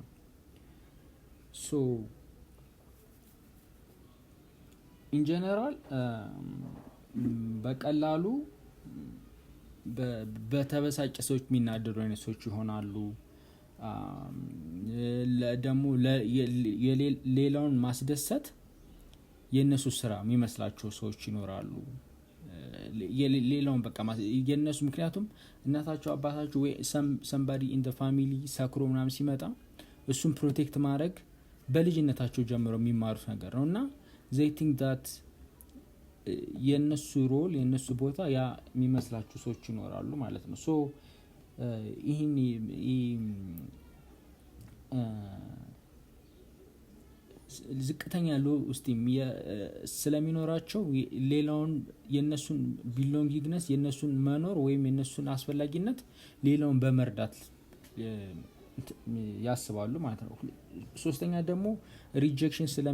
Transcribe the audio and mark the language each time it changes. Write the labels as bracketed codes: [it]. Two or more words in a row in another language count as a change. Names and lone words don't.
[en] so in general [am] በቀላሉ በተበሳጨ ሰዎች የሚናደዱ አይነት ሰዎች ይሆናሉ። ደግሞ ሌላውን ማስደሰት የነሱ ስራ የሚመስላቸው ሰዎች ይኖራሉ። ሌላውን በቃ የነሱ ምክንያቱም እናታቸው አባታቸው ወይ [en] somebody in the family [am] ሰክሮ ምናምን ሲመጣ እሱን ፕሮቴክት ማድረግ በልጅነታቸው ጀምረው የሚማሩት ነገር ነው እና [en] they think that [am] የነሱ ሮል የነሱ ቦታ ያ የሚመስላቸው ሰዎች ይኖራሉ ማለት ነው። ሶ ይሄን ዝቅተኛ ሎ ውስጥ ስለሚኖራቸው ሌላውን የነሱን ቢሎንጊንግነስ የነሱን መኖር ወይም የነሱን አስፈላጊነት ሌላውን በመርዳት ያስባሉ ማለት ነው። ሶስተኛ ደግሞ ሪጀክሽን